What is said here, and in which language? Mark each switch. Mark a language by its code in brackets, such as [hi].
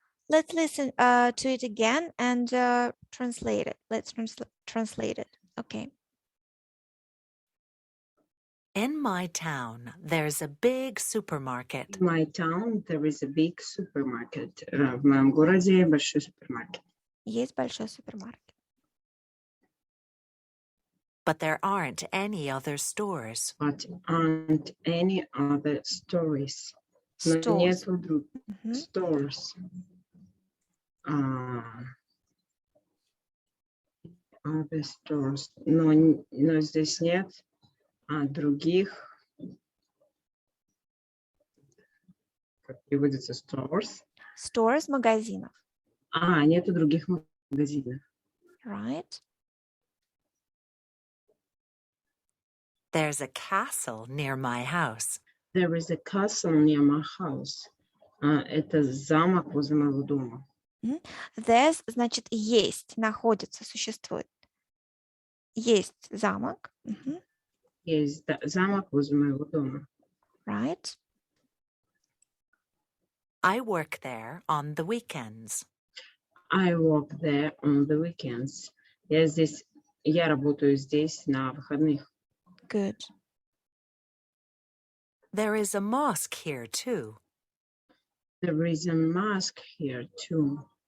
[en] Let's listen to it again and translate it. Let's translate it. Okay. In my town, there's a big supermarket, In my town there is a big supermarket. [ru] В моем городе большой супермаркет. Есть большой супермаркет. [en] but there aren't any other stores. But aren't any other stores. Но Stores. [ru] нету других Мгм. [en] stores. Other stores. [ru] Но здесь нет других, как переводится, stores. Stores, магазинов. Нету других магазинов. [en] Right. There's a castle near my house. There is a castle near my house. [ru] Это замок возле моего дома. There's значит есть, находится, существует. Есть замок. Мгм. Есть замок возле моего дома. [en] Right. I work there on the weekends. I work there on the weekends. [ru] Я работаю здесь на выходных. [en] Good. There is a mosque here too. There is a mosque here too.